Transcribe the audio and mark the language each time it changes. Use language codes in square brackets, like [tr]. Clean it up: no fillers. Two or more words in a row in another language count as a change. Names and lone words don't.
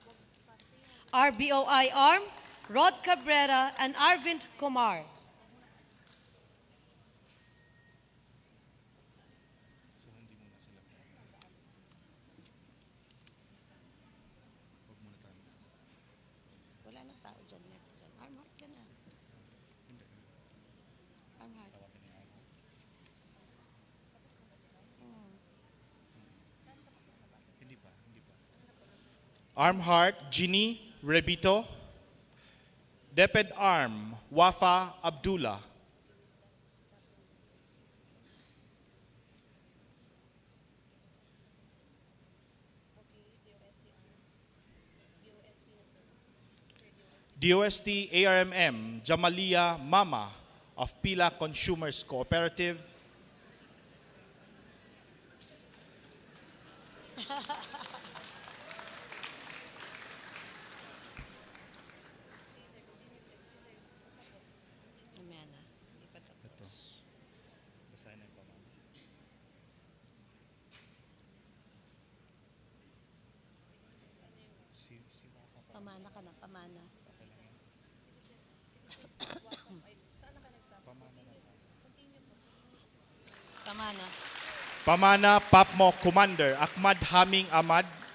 [en] RBOI Arm, Rod Cabrera and Arvind Kumar. [tl] Wala na tao dyan next dyan. Armhart ka na. Armhart. Armhart Ginny Rebito. Deped Arm Wafa Abdullah. DOST ARMM Jamalia Mama of Pila Consumers Cooperative. Mamaya na. Hindi pa tapos. Pamana ka na, pamana. Pamana. Pamana Papmo Commander Ahmad Haming Ahmad.